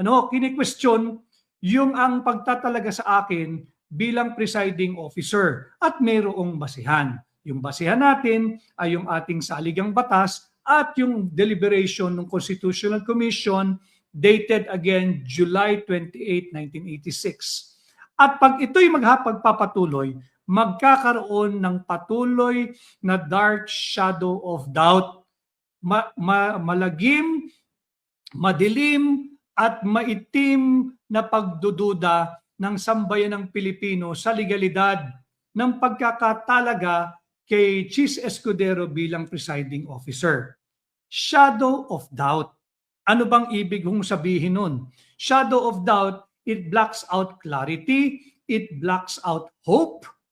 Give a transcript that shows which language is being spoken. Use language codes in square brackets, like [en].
[tl] Kini-question yung ang pagtatalaga sa akin bilang presiding officer at mayroong basihan. Yung basihan natin ay yung ating saligang batas at yung deliberation ng Constitutional Commission dated again July 28, 1986. At pag ito'y magpapatuloy, magkakaroon ng patuloy na [en] dark shadow of doubt, [tl] malagim, madilim, at maitim na pagdududa ng sambayan ng Pilipino sa legalidad ng pagkakatalaga kay Chis Escudero bilang presiding officer. Shadow of doubt. Ano bang ibig kong sabihin nun? [en] Shadow of doubt, it blocks out clarity, it blocks out hope,